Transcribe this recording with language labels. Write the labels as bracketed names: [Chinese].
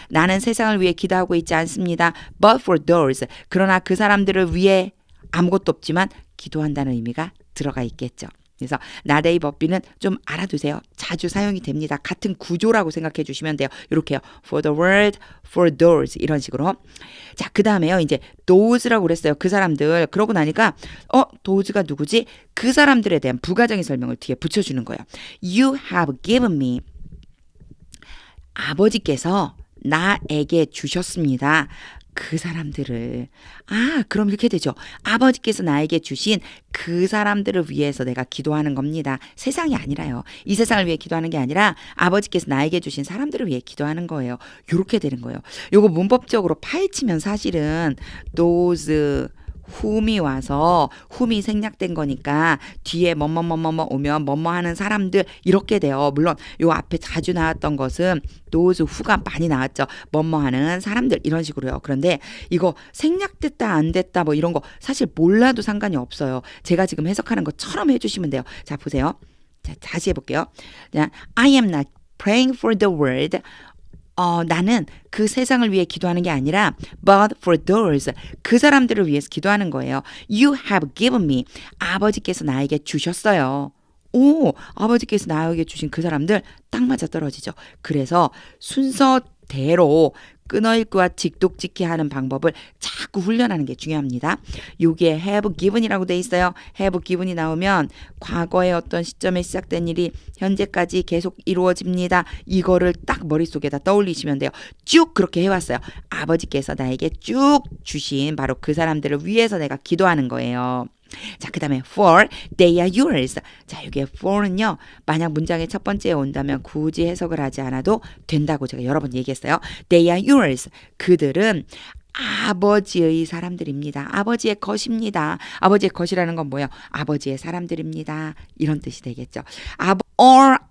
[Korean] 나는 세상을 위해 기도하고 있지 않습니다. [English] but for those. [Korean] 그러나 그 사람들을 위해 아무것도 없지만 기도한다는 의미가 들어가 있겠죠. 그래서 not A but B는 좀 알아두세요. 자주 사용이 됩니다. 같은 구조라고 생각해 주시면 돼요. 이렇게요. [English] For the world, for those [Korean] 이런 식으로. 자, 그 다음에요. 이제 those라고 그랬어요. 그 사람들. 그러고 나니까 those가 누구지? 그 사람들에 대한 부가적인 설명을 뒤에 붙여주는 거예요. [English] You have given me. [Korean] 아버지께서 나에게 주셨습니다. 그 사람들을. 그럼 이렇게 되죠. 아버지께서 나에게 주신 그 사람들을 위해서 내가 기도하는 겁니다. 세상이 아니라요. 이 세상을 위해 기도하는 게 아니라 아버지께서 나에게 주신 사람들을 위해 기도하는 거예요. 이렇게 되는 거예요. 요거 문법적으로 파헤치면 사실은 those whom이 와서 whom이 생략된 거니까 뒤에 뭐뭐뭐뭐 오면 뭐뭐 하는 사람들 이렇게 돼요. 물론 요 앞에 자주 나왔던 것은 those who가 많이 나왔죠. 뭐뭐 하는 사람들 이런 식으로요. 그런데 이거 생략됐다 안 됐다 뭐 이런 거 사실 몰라도 상관이 없어요. 제가 지금 해석하는 것처럼 해주시면 돼요. 자, 보세요. 자, 다시 해볼게요. [English] I am not praying for the world. [Korean] 나는 그 세상을 위해 기도하는 게 아니라 [English] but for those. [Korean] 그 사람들을 위해서 기도하는 거예요. [English] You have given me. [Korean] 아버지께서 나에게 주셨어요. 아버지께서 나에게 주신 그 사람들 딱 맞아 떨어지죠. 그래서 순서대로 끊어읽기와 직독짓기 하는 방법을 자꾸 훈련하는 게 중요합니다. 여기에 have given이라고 돼 있어요. have given이 나오면 과거의 어떤 시점에 시작된 일이 현재까지 계속 이루어집니다. 이거를 딱 머릿속에다 떠올리시면 돼요. 쭉 그렇게 해왔어요. 아버지께서 나에게 쭉 주신 바로 그 사람들을 위해서 내가 기도하는 거예요. 자, 그 다음에 [English] for, they are yours. [Korean] 자, 여기에 for는요, 만약 문장의 첫 번째에 온다면 굳이 해석을 하지 않아도 된다고 제가 여러 번 얘기했어요. [English] They are yours. [Korean] 그들은 아버지의 사람들입니다. 아버지의 것입니다. 아버지의 것이라는 건 뭐예요? 아버지의 사람들입니다. 이런 뜻이 되겠죠. or